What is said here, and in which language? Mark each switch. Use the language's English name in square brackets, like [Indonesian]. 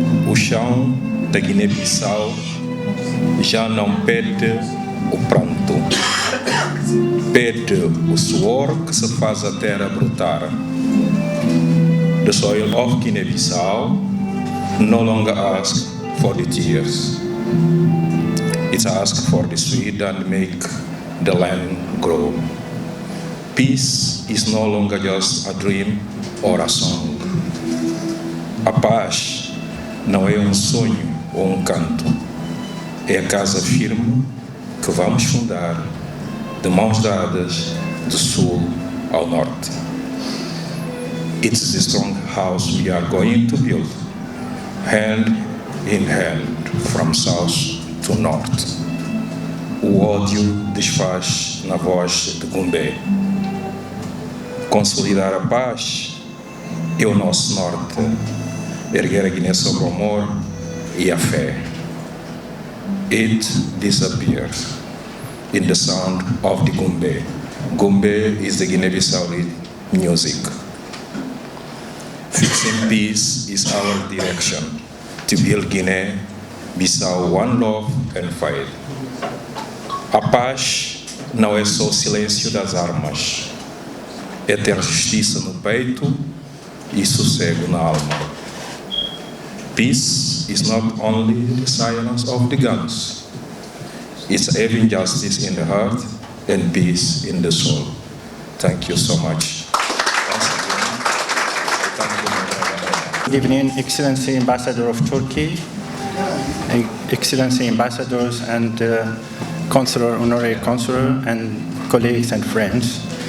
[Portuguese] O chão da Guiné-Bissau já não pede o pranto, pede o suor que se faz a terra brotar. [English] The soil of Guinea-Bissau no longer asks for the tears. It asks for the sweat and make the land grow. Peace is no longer just a dream or a song. [Portuguese] A paz não é sonho ou canto. É a casa firme que vamos fundar, de mãos dadas, do sul ao norte. [English] It's the strong house we are going to build, hand in hand, from south to north. [Portuguese] O ódio desfaz na voz de Gumbé. Consolidar a paz é o nosso norte. Erguer a Guiné sobre o amor e a fé. [English] It disappears in the sound of the Gumbé. Gumbé is the Guinea-Bissau music. Fixing peace is our direction to build Guiné-Bissau one love and fight. [Portuguese] A paz não é só o silêncio das armas, é ter justiça no peito e sossego na alma. [English] Peace is not only the silence of the guns, it's having justice in the heart and peace in the soul. Thank you so much. Good evening, Excellency Ambassador of Turkey, Excellency Ambassadors and Consular, Honorary Consular, and colleagues and friends.